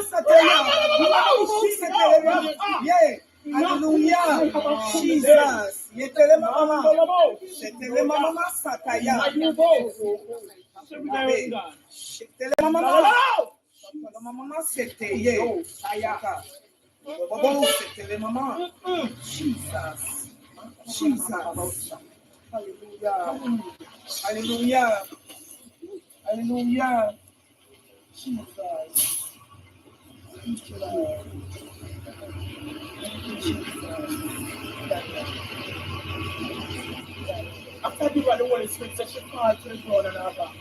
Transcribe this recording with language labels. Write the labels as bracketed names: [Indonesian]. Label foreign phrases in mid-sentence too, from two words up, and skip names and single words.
[English] Hallelujah. Jesus. Yetele mama mama, shetele mama masataya. Shetele mama mama sete ye sayaka. Bobo shetele mama. Jesus. Jesus. Hallelujah. Hallelujah. Hallelujah. Jesus. Thank you, Lord. After you got the Holy Spirit, so she called to the throne and her back.